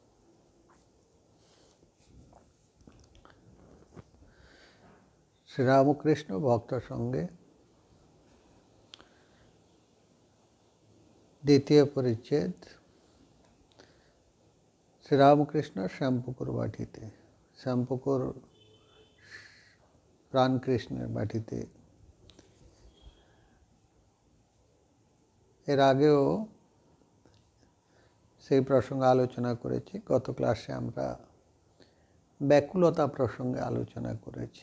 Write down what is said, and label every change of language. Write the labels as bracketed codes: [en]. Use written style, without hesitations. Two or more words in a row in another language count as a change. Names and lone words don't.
[bn] শ্রী রামকৃষ্ণ ভক্ত সঙ্গে দ্বিতীয় পরিচ্ছেদ। श्री रामकृष्ण শ্যামপুকুর বাটিতে, শ্যামপুকুর প্রাণকৃষ্ণের বাটিতে। এর আগেও সেই প্রসঙ্গে আলোচনা করেছি। গত ক্লাসে আমরা ব্যাকুলতা প্রসঙ্গে আলোচনা করেছি।